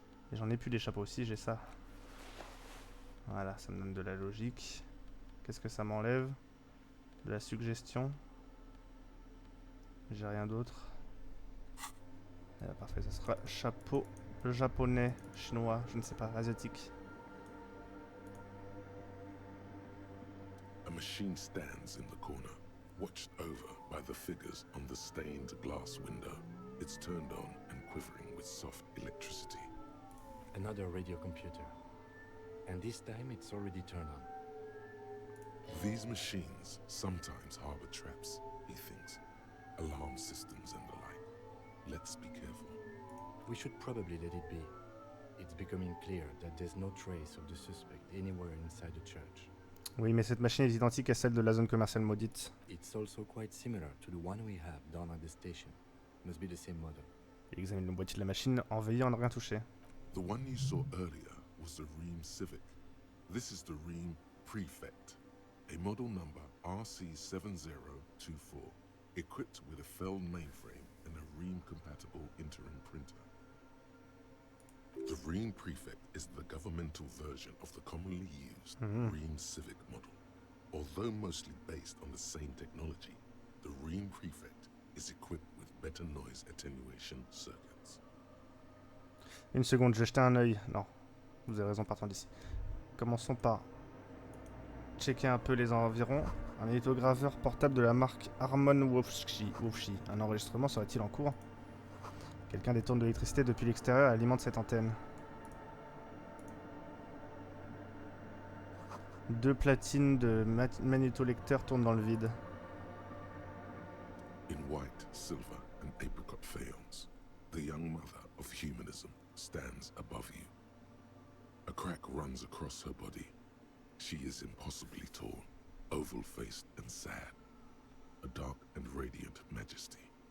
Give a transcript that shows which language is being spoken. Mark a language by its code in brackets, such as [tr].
[fr] Et j'en ai plus des chapeaux aussi, j'ai ça. Voilà, ça me donne de la logique. Qu'est-ce que ça m'enlève? De la suggestion. J'ai rien d'autre. Parfait, ça sera chapeau japonais, chinois, je ne sais pas, asiatique. [en] A machine stands in the corner, watched over by the figures on the stained glass window. It's turned on and quivering with soft electricity. Another radio computer. And this time it's already turned on. These machines sometimes harbor traps, he thinks. Alarm systems and the like. Let's be careful. We should probably let it be. It's becoming clear that there's no trace of the suspect anywhere inside the church. [fr] Oui, mais cette machine est identique à celle de la zone commerciale maudite. [en] It's also quite similar to the one we have down at the station. Must be the same model. [fr] Il examine le boîtier de la machine en veillant à ne rien toucher. [en] The one you saw earlier was the Ream Civic. This is the Ream Prefect, a model number RC7024, equipped with a Feld mainframe and a Ream-compatible interim printer. The Ream Prefect is the governmental version of the commonly used Ream Civic model. Although mostly based on the same technology, the Ream Prefect is equipped with better noise attenuation circuits. [fr] Une seconde, je vais jeter un œil. Non, vous avez raison, partant d'ici. Commençons par checker un peu les environs. Un magnétograveur portable de la marque Harmon Wofschi. Un enregistrement serait-il en cours? Quelqu'un détourne de l'électricité depuis l'extérieur et alimente cette antenne. Deux platines de magnétolecteur tournent dans le vide. [en] In white, silver, and apricot faience, the young mother of humanism stands above you. A crack runs across her body. She is impossibly tall, oval-faced and sad, a dark and radiant majesty.